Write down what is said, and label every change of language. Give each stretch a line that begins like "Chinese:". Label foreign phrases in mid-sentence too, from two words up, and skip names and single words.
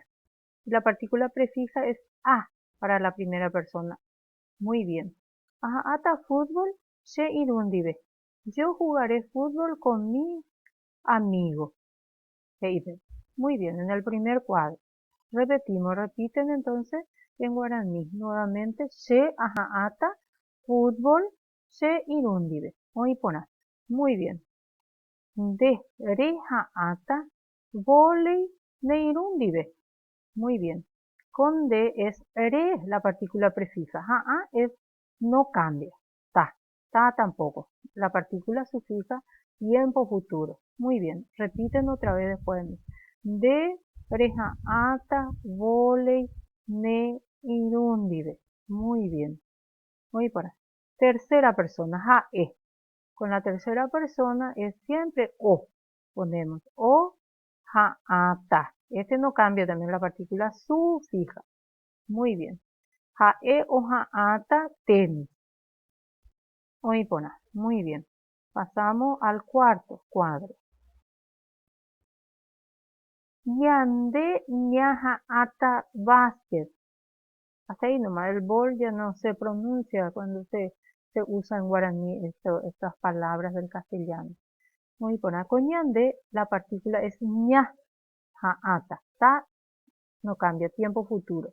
Spanish: Y la partícula prefija es a para la primera persona. Muy bien.
Guarani: Aha'ãta fútbol. Che irundive.
Spanish: Yo jugaré fútbol con mi amigo. Muy bien, en el primer cuadro. Repetimos, repiten entonces en guaraní. Nuevamente,
Guarani: che aha'ãta fútbol. Che irundive. Oĩporã.
Spanish: Muy bien.
Guarani: De reha'ãta vólei ne irundive.
Spanish: Muy bien. Con de es re la partícula prefija. Ha'a es no cambia. Ta tampoco. La partícula sufija tiempo futuro. Muy bien. Repiten otra vez después de mí.
Guarani: De reha'ãta vólei ne irundive.
Spanish: Muy bien. Muy por ahí. Tercera persona. Ha'e. Con la tercera persona es siempre o. Ponemos
Guarani: o ha'ãta.
Spanish: Este no cambia también la partícula sufija. Muy bien.
Guarani: Ha'e o ha'ãta tenis.
Spanish: Oĩporã. Muy bien. Pasamos al cuarto cuadro.
Guarani: Ñande ñaha'ãta básquet.
Spanish: Hasta ahí nomás. El bol ya no se pronuncia cuando se usa en guaraní estas palabras del castellano. Muy buena. Con ñande la partícula es ña, ata. Ta no cambia, tiempo futuro.